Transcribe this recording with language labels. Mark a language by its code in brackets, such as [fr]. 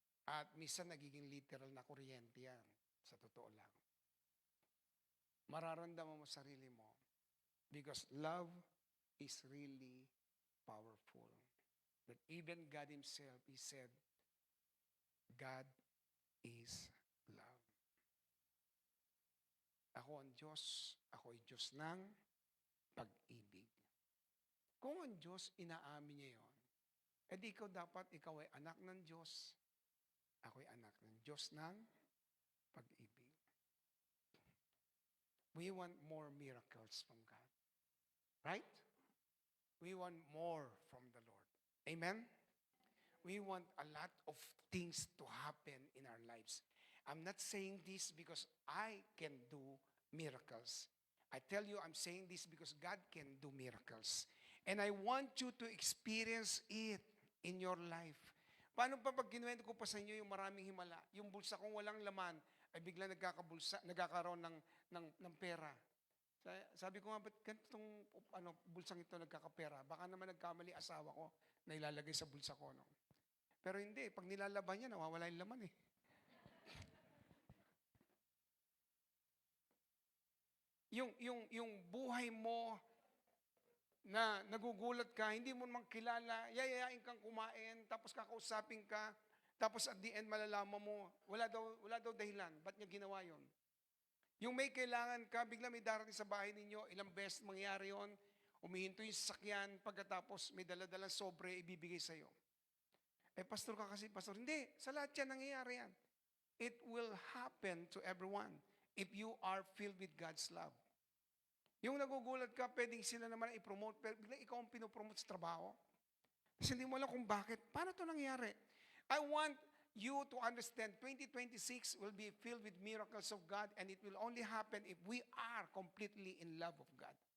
[tl] At minsan nagiging literal na kuryente yan. Sa totoo lang. Mararamdaman mo sarili mo. [en] Because love is really powerful. That even God Himself, He said, God is love. [tl] Ako ang Diyos, ako ay Diyos ng pag-ibig. Kung ang Diyos, inaamin niya yon, edi ikaw ay anak ng Diyos, ako ay anak ng Diyos ng pag-ibig. [en] We want more miracles from God. Right? We want more from the Lord. Amen? We want a lot of things to happen in our lives. I'm not saying this because I can do miracles. I tell you, I'm saying this because God can do miracles. And I want you to experience it in your life. [tl] Paano pa pag kinuwento ko pa sa inyo yung maraming himala? Yung bulsa kong walang laman ay bigla nagkakaroon ng pera. Sabi ko nga, ba't ganitong bulsang ito nagkakapera? Baka naman nagkamali asawa ko na ilalagay sa bulsa ko. No? Pero hindi, pag nilalaban niya, nawawala yung laman eh. Yung buhay mo na nagugulat ka, hindi mo naman kilala, yayayain kang kumain, tapos kakausapin ka, tapos at the end malalaman mo, wala daw dahilan, ba't niya ginawa yon? Yung may kailangan ka, bigla may darating sa bahay ninyo, ilang beses mangyari yon, umihinto yung sasakyan, pagkatapos may daladalang sobre, ibibigay sa'yo. Eh, pastor ka kasi, pastor. Hindi, sa lahat yan nangyayari yan. [en] It will happen to everyone if you are filled with God's love. [tl] Yung nagugulat ka, pwedeng sila naman i-promote, pero bigla ikaw ang pinopromote sa trabaho. Kasi hindi mo alam kung bakit. Paano ito nangyari? [en] I want you to understand 2026 will be filled with miracles of God, and it will only happen if we are completely in love of God.